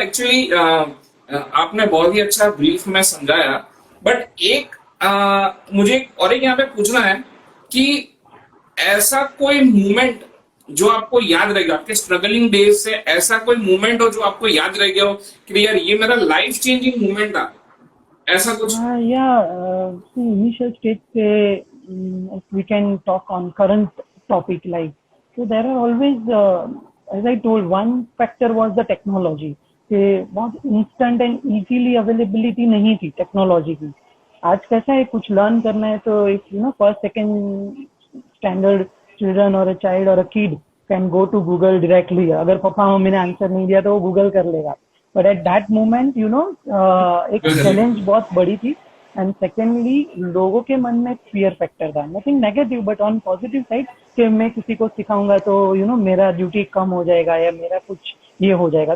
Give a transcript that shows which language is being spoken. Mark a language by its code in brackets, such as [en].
[hi] Actually आपने बहुत ही अच्छा ब्रीफ में समझाया, बट एक मुझे और एक यहाँ पे पूछना है कि ऐसा कोई मूवमेंट जो आपको याद रहेगा आपके स्ट्रगलिंग डेज से, ऐसा कोई मूवमेंट हो जो आपको याद रह गया हो कि यार ये मेरा लाइफ चेंजिंग मूवमेंट था, ऐसा कुछ? [en] Initial stage पे we can talk on current topic, like, so there are always as I told, one factor was the technology. [hi] कि बहुत इंस्टेंट एंड इजीली अवेलेबिलिटी नहीं थी टेक्नोलॉजी की. आज कैसा है, कुछ लर्न करना है तो [en] If first second standard children और a child और a kid can go to Google directly. [hi] अगर पापा मम्मी ने आंसर नहीं दिया तो वो गूगल कर लेगा. [en] but at that moment [hi] एक चैलेंज बहुत बड़ी थी. एंड सेकेंडली लोगों के मन में फियर फैक्टर था, [en] nothing negative but on positive side, [hi] कि मैं किसी को सिखाऊंगा तो मेरा ड्यूटी कम हो जाएगा या मेरा कुछ ये हो जाएगा.